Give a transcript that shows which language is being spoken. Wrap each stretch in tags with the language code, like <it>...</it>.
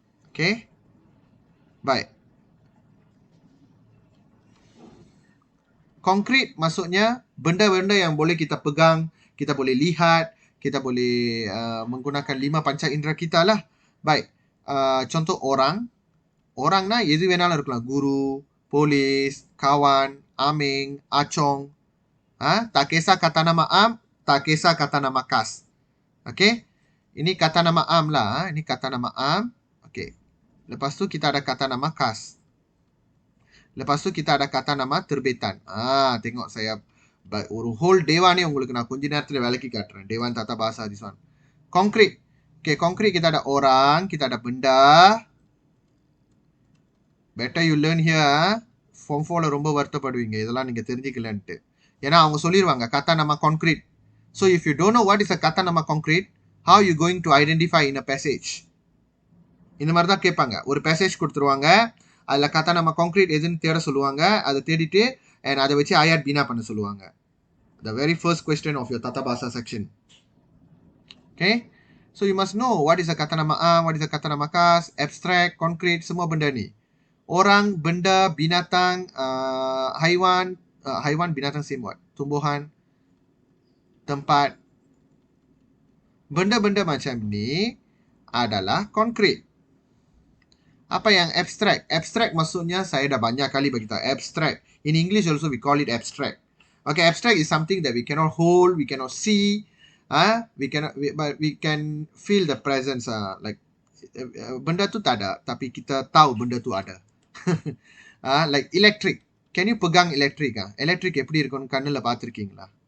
<ms>Okey. Baik. Konkret maksudnya benda-benda yang boleh kita pegang, kita boleh lihat, kita boleh menggunakan 5 panca indera kita lah. Baik. Contoh orang.</ms> <ta>Orang na எது வேணாலும் இருக்கலாம்.</ta> <ms>Guru, polis, kawan, aming, acong. Tak kisah kata nama am, tak kisah kata nama kas. Okey. Ini kata nama am lah. Ini kata nama am. Okey. Lepas tu kita ada kata nama kas. Lepas tu kita ada kata nama terbitan. Tengok saya</ms> <ta>ஒரு whole டேவானே உங்களுக்கு நான் கொஞ்ச நேரத்துல விளக்கி காட்டுறேன்.</ta> <ms>Dewan Tata Bahasa</ms> <en>this one.</en> <ms>Konkret. Okay, konkret kita ada orang, kita ada benda.</ms> <en>Better you learn here.</en> <ta>Form 4ல ரொம்ப வருத்தப்படுவீங்க. இதெல்லாம் நீங்க தெரிஞ்சிக்கலன்ட்டு. ஏன்னா அவங்க சொல்லிருவாங்க kata nama concrete.</ta> <en>So if you don't know what is a kata nama concrete, how you going to identify in a passage?</en> <ta>இந்த மாதிரி தான் கேட்பாங்க. ஒரு passage கொடுத்துருவாங்க. அதுல kata nama concrete எதுன்னு தேட சொல்லுவாங்க. அதை தேடிட்டு and அதை வச்சு ayat bina பண்ண சொல்லுவாங்க.</ta> <en>The very first question of your Tata Bahasa section. Okay? So you must know what is a kata nama am, what is a kata nama kas, abstract, concrete,</en> <ms>semua benda ni. Orang, benda, binatang, haiwan, haiwan, binatang</ms> <en>same word.</en> <ms>Tumbuhan, tempat. Benda-benda macam ni adalah konkret. Apa yang abstract? Abstract maksudnya saya dah banyak kali bagi tahu. Abstract.</ms> <en>In English also we call it abstract. Okay, abstract is something that we cannot hold, we cannot see. But we can feel the presence.</en> <ms>Like benda tu tak ada, tapi kita tahu benda tu ada.</ms> <en>Like electric. Can you pegang electric?</en> <ta>Electric எப்படி இருக்கும் கண்ணுல பார்த்திருக்கீங்களா?</ta>